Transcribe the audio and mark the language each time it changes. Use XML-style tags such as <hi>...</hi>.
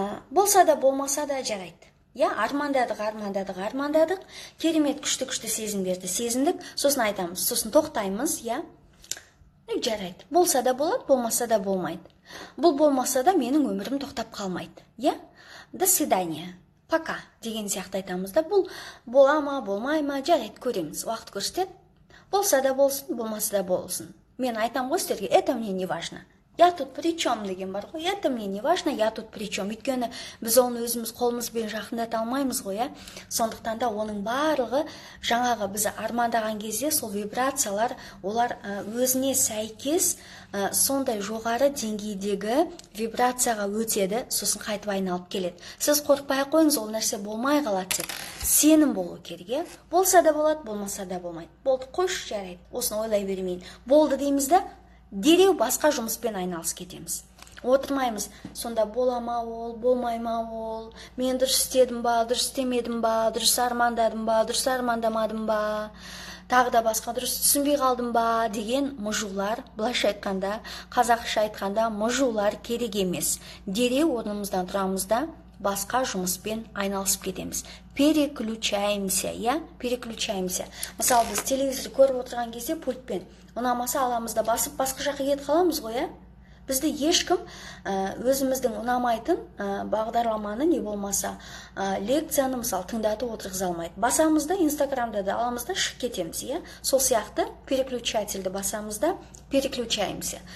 <kk>Болса да, болмаса да жарайды. Армандадық, керемет күшті сезімдерді сезіндік, сосын айтамыз, сосын тоқтаймыз, жарайды, болса да болады, болмаса да болмайды. Бұл болмаса да менің өмірім тоқтап қалмайды, до свидания, пока деген сияқты айтамыз да, бұл бола ма, болмай ма, жарайды, көреміз, уақыт көрсетеді, болса да болсын, болмаса да болсын. Мен айтам ғой сіздерге, это мне не важно.</kk> <ru>Я тут при чем деген бар ғой. Это мне не важно, я тут при чем.</ru> <kk>Өйткені біз оны өзіміз қолымызбен жақындата алмаймыз ғой, Сондықтан да оның барлығы жаңағы біз армандаған кезде сол вибрациялар, олар өзіне сәйкес сондай жоғары деңгейдегі вибрацияға өтеді, сосын қайтып айналып келеді. Сіз қорықпай қойыңыз, ол нәрсе болмай қалады деп. Сенім болу керек, Болса да болады, болмаса да болмайды. Болды, қойшы, жарайды. Осыны ойлай бермейін. Болды дейміз да, дереу басқа жұмыспен айналысып кетеміз. Отырмаймыз, сонда бола ма ол, болмай ма ол, мен дұрыс істедім ба, дұрыс істемедім ба, дұрыс армандадым ба, дұрыс армандамадым ба, тағы да басқа дұрыс түсінбей қалдым ба деген мұжулар, былайша айтқанда, қазақша айтқанда мұжулар керек емес. Дереу орнымыздан тұрамыз да басқа жұмыспен айналысып кетеміз.</kk> <ru>Переключаемся, переключаемся.</ru> <kk>Мысалы, біз телевизор көріп отырған кезде пультпен ұнамаса аламыз да басып басқа жаққа кетіп қаламыз ғой, Бізді ешкім өзіміздің ұнамайтын бағдарламаны не болмаса лекцияны мысалы тыңдатып отырғыза алмайды. Басамыз да Инстаграмда да аламыз да шығып кетеміз, Сол сияқты переключательді басамыз да переключаемся.</kk>